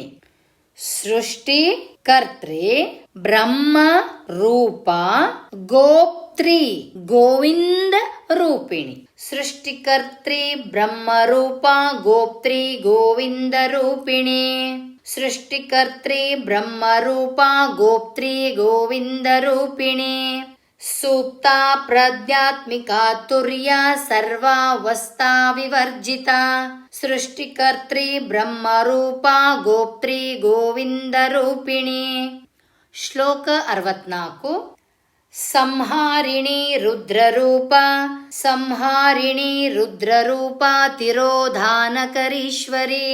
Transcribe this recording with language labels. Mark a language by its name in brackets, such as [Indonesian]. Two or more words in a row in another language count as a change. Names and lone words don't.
[Sanskrit] ಸೃಷ್ಟಿಕರ್ತ್ರಿ ಬ್ರಹ್ಮ ರೂಪ ಗೋಪ್ತ್ರಿ ಗೋವಿಂದ ರೂಪಿಣಿ. ಸೃಷ್ಟಿಕರ್ತ್ರಿ ಬ್ರಹ್ಮ ರೂಪ ಗೋಪ್ತ್ರಿ ಗೋವಿಂದ ರೂಪಿಣಿ. ಸೃಷ್ಟಿಕರ್ತ್ರಿ ಬ್ರಹ್ಮ ರೂಪ ಗೋಪ್ತ್ರಿ ಗೋವಿಂದ ರೂಪಿಣಿ. ಸೂಕ್ತ ಪ್ರಜ್ಞಾತ್ಮಿಕ ತುರ್ಯ ಸರ್ವಾವಸ್ಥಾ ವಿವರ್ಜಿತ. ಸೃಷ್ಟಿಕರ್ತ್ರಿ ಬ್ರಹ್ಮ ರೂಪ ಗೋಪ್ತ್ರಿ ಗೋವಿಂದ ರೂಪಿಣಿ. [Kannada] ಶ್ಲೋಕ 64. [Sanskrit] ಸಂಹಾರಿಣಿ ರುದ್ರರೂಪ ಸಂಹಾರಿಣಿ ರುದ್ರರೂಪ ತಿರೋಧಾನಕರೀಶ್ವರಿ.